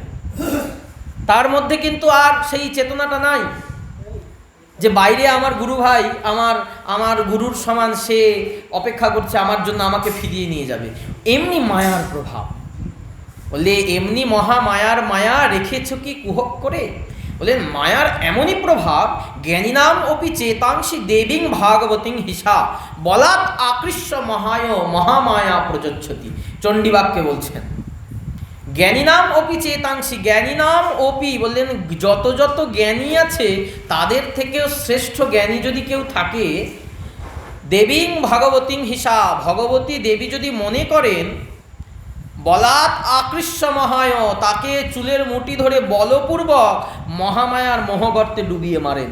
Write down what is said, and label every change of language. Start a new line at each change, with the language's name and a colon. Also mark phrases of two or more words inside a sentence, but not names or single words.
Bangla: তার মধ্যে কিন্তু আর সেই চেতনাটা নাই যে বাইরে আমার গুরু ভাই, আমার গুরুর সমান সে অপেক্ষা করছে আমার জন্য, আমাকে ফিরিয়ে নিয়ে যাবে। এমনি মায়ার প্রভাব, বলে এমনি মহামায়ার মায়া রেখেছ কি কুহক করে। বলেন মায়ার এমনই প্রভাব,
Sanskrit: জ্ঞানীনাম অপি চেতাংশি দেবীং ভাগবতীং হিসা বলাৎ আকৃষ্য মহায় মহামায়া প্রযোজ্যতি।
Bangla: চণ্ডীবাক্যে বলছেন
Sanskrit: জ্ঞানীনাম অপি চেতাংশি, জ্ঞানীনাম অপি
Bangla: বললেন যত যত জ্ঞানী আছে তাদের থেকেও শ্রেষ্ঠ জ্ঞানী যদি কেউ থাকে,
Sanskrit: দেবীং ভাগবতীং হিসা,
Bangla: ভগবতী দেবী যদি মনে করেন,
Sanskrit: বলাৎ আকৃষ্য মহায়,
Bangla: তাকে চুলের মুঠি ধরে বলপূর্বক মহামায়ার মোহগর্তে ডুবিয়ে মারেন।